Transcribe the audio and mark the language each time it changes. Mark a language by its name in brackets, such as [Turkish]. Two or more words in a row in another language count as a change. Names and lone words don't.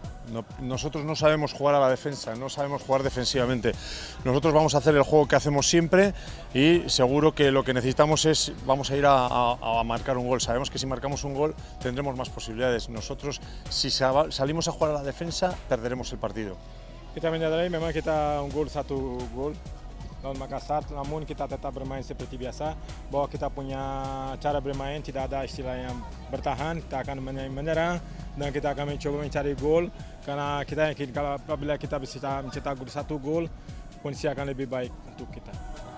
[Spanish] Nosotros no sabemos jugar a la defensa, no sabemos jugar defensivamente. Nosotros vamos a hacer el juego que hacemos siempre y seguro que lo que necesitamos es, vamos a ir a marcar un gol. Sabemos que si marcamos un gol tendremos más posibilidades. Nosotros, si salimos a jugar a la defensa, perderemos el partido. [Indonesian] Kita menyadari memang kita unggul 1 gol lawan Makassar, namun kita tetap bermain seperti biasa, bahwa kita punya cara bermain, tidak ada istilah yang bertahan, kita akan menyerang dan kita akan mencoba mencari gol karena kita yakin kalau apabila kita bisa mencetak 1 gol, kondisi akan lebih baik untuk kita.